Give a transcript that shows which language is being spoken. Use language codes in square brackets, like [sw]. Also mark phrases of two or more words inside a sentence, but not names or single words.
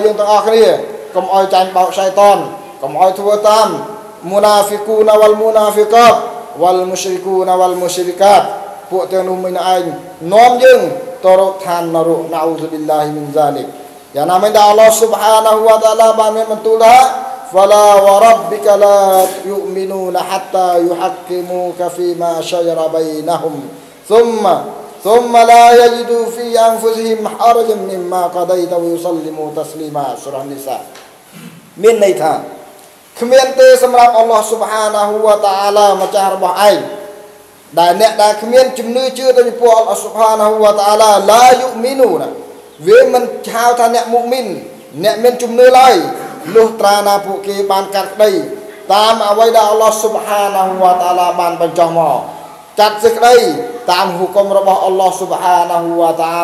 [km] យើងទាំងអស់គ្នាកុំឲ្យចាញ់បោកឆៃតានកុំឲ្យធ្វើតាម [ar] المنافقون والمنافقات والمشركون والمشركات [km] ពួកទាំងនោះមិនឯងនាំយើងទៅរកឋាននរក [ar] نعوذ بالله من ذلك [km] យ៉ាងណាមិញដែល [ar] الله سبحانه وتعالى [km] បានមានបន្ទូលថា [ar] فلا وربك لا يؤمنون حتى يحكموك فيما شجر بينهم ثم لا يجدوا في أنفسهم حرجا مما قضيت ويسلموا تسليما سورة النساء [km] មានន័យថាគ្មានទេសម្រាប់ [ar] អល់ឡោះស៊ុបហានាហ៊ូ [km] វ៉ាតាអាឡាម្ចាស់របស់ឯងដែលអ្នកដែលគ្មានជំនឿជឿទៅចំពោះ [ar] الله سبحانه وتعالى لا يؤمنون [km] វាមិនហៅថាអ្នកមុអ៊មីនអ្នកមានជំនឿឡើយលុះត្រាណាពួកគេបានកាត់ក្តីតាមអ្វីដែល [ar] الله سبحانه وتعالى [km] បានបញ្ចុះមកកាត់សេចក្តីតាមហុគមរបស់អល់ឡោះស៊ុបហានាហ៊ូវ៉ាតាអា